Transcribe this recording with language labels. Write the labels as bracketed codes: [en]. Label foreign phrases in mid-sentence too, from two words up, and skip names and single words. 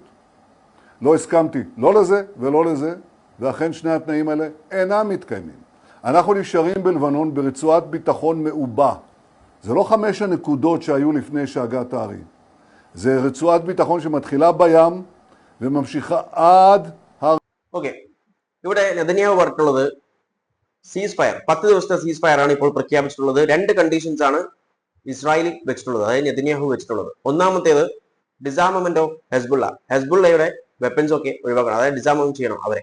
[he] לא הסכמתי לא לזה ולא לזה, ואכן 2 התנאים האלה אינם מתקיימים. אנחנו נשארים בלבנון ברצועת ביטחון מעובה, זה לא 5 הנקודות שהיו לפני שהגת הערים. זה רצועת ביטחון שמתחילה בים וממשיכה עד [ml] ഓക്കെ, ഇവിടെ നെതന്യാഹു പറഞ്ഞിട്ടുള്ളത് [en] cease fire, [ml] 10 ദിവസത്തെ [en] cease fire [ml] ആണ് ഇപ്പോൾ പ്രഖ്യാപിച്ചിട്ടുള്ളത്. 2 കണ്ടീഷൻസ് ആണ് ഇസ്രായേലിൽ വെച്ചിട്ടുള്ളത്, അതായത് നെതന്യാഹു വെച്ചിട്ടുള്ളത്. ഒന്നാമത്തേത് [en] disarmament of [ml] ഹെസ്ബുള്ളയുടെ വെപ്പൻസ് ഒക്കെ ഒഴിവാക്കണം, അതായത് ഡിസാർമമെന്റ് ചെയ്യണം അവരെ.